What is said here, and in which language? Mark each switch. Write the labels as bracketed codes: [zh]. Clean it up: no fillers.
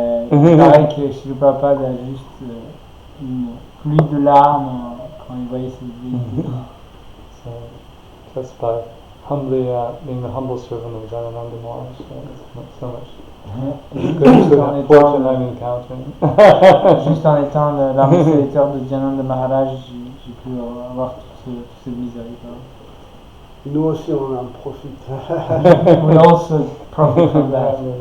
[fr] Il paraît que Sri Prabhupada a juste une pluie de larmes quand il voyait ces déités. [en] So, just by humbly being the humble servant of Jagannath Maharaj, so much good fortune I'm encountering. [fr] Juste en étant l'ambassadeur de Jananda Maharaj, j'ai pu avoir toutes ces miséricordes. Nous aussi on en profite. [en] We also profit from that.